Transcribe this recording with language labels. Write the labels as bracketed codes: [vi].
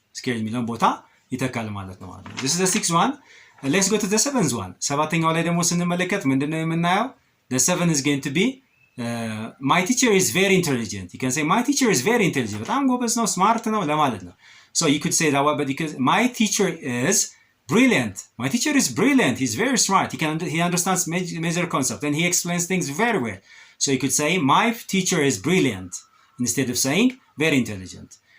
[en] Scared [am] የሚለውን ቦታ ይተካል ማለት ነው። [en] This is the sixth one. Let's go to the seventh one. [am] ሰባተኛው ላይ ደግሞ ስንመለከት ምንድነው የምናየው? [en] The seven is going to be my teacher is very intelligent. You can say my teacher is very intelligent. [am] በጣም ጎበዝ ነው፣ ስማርት ነው ለማለት ነው። [en] So you could say that one, but because my teacher is brilliant. My teacher is brilliant. He's very smart. He understands major concepts and he explains things very well. So you could say my teacher is brilliant instead of saying very intelligent.